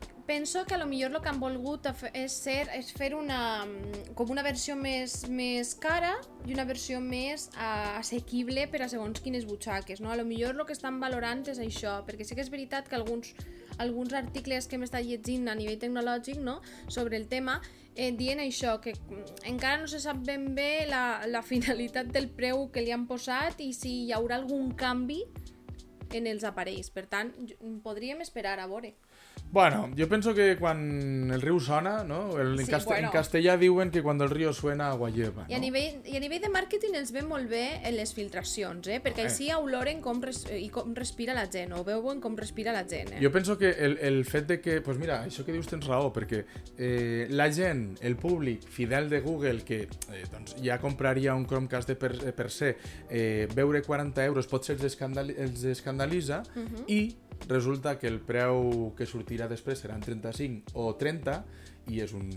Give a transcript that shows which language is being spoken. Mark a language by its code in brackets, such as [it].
[ca] Penso que a lo millor el que han volgut és fer com una versió més cara i una versió més assequible per a segons quines butxaques, no? A lo millor el que estan valorant és això, perquè sí que és veritat que alguns articles que hem estat llegint a nivell tecnològic, no?, sobre el tema, dient això, que encara no se sap ben bé la finalitat del preu que li han posat i si hi haurà algun canvi en els aparells. Per tant, podríem esperar a veure. [es] Bueno, yo pienso que cuando el río sona, ¿no? [ca] En castellà diuen que [es] cuando el río suena agua lleva, ¿no? [ca] I a nivell de màrqueting els ve molt bé en les filtracions, perquè així oloren com respira la gent, o veuen com respira la gent. Jo penso que el fet de que, pues mira, això que dius tens raó, perquè la gent, el públic fidel de Google, que doncs ja compraria un Chromecast per se, veure 40 euros potser els escandalitza, i resulta que el preu que sortirà després seran 35 o 30 i és un...